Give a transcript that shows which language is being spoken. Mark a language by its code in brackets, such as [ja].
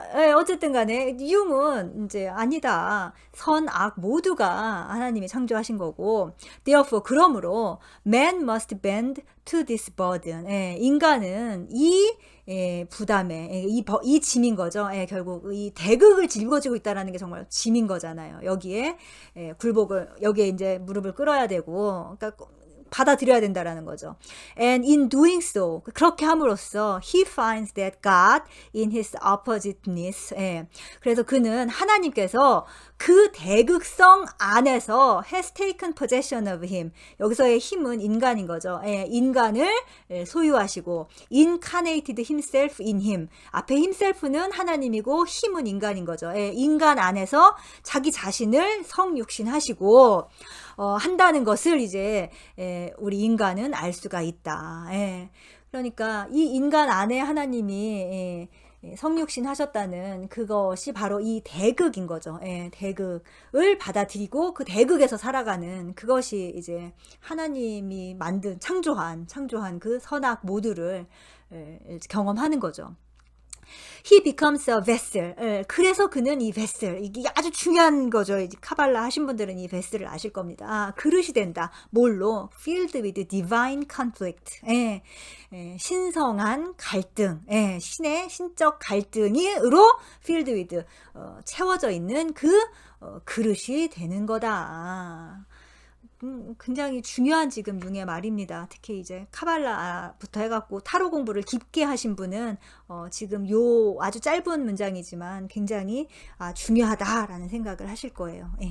[ko] 어쨌든 간에 융은 이제 아니다. 선, 악 모두가 하나님이 창조하신 거고, therefore 그러므로 [en] man must bend to this burden. [ko] 예. 인간은 이 부담에, 이 짐인 거죠. 예, 결국 이 대극을 짊어지고 있다라는 게 정말 짐인 거잖아요. 여기에 여기에 이제 무릎을 꿇어야 되고, 그러니까 받아들여야 된다라는 거죠. [en] And in doing so, [ko] 그렇게 함으로써 [en] he finds that God in his oppositeness. [ko] 예. 그래서 그는 하나님께서 그 대극성 안에서 [en] has taken possession of him. [ko] 여기서의 힘은 인간인 거죠. 예. 인간을 소유하시고 [en] incarnated himself in him. [ko] 앞에 himself는 하나님이고 힘은 인간인 거죠. 예. 인간 안에서 자기 자신을 성육신하시고 한다는 것을 이제 우리 인간은 알 수가 있다. 그러니까 이 인간 안에 하나님이 성육신 하셨다는 그것이 바로 이 대극인 거죠. 대극을 받아들이고 그 대극에서 살아가는 그것이 이제 하나님이 만든 창조한 그 선악 모두를 경험하는 거죠. [en] He becomes a vessel. [ko] 그래서 그는 이 vessel. 이게 아주 중요한 거죠. 이제 카발라 하신 분들은 이 vessel을 아실 겁니다. 그릇이 된다. 뭘로? [en] Filled with divine conflict. [ko] 신성한 갈등. 신의 신적 갈등으로 [en] filled with [ko] 채워져 있는 그 그릇이 되는 거다. 굉장히 중요한 지금 융의 말입니다. 특히 이제 카발라부터 해갖고 타로 공부를 깊게 하신 분은 지금 요 아주 짧은 문장이지만 굉장히 중요하다라는 생각을 하실 거예요.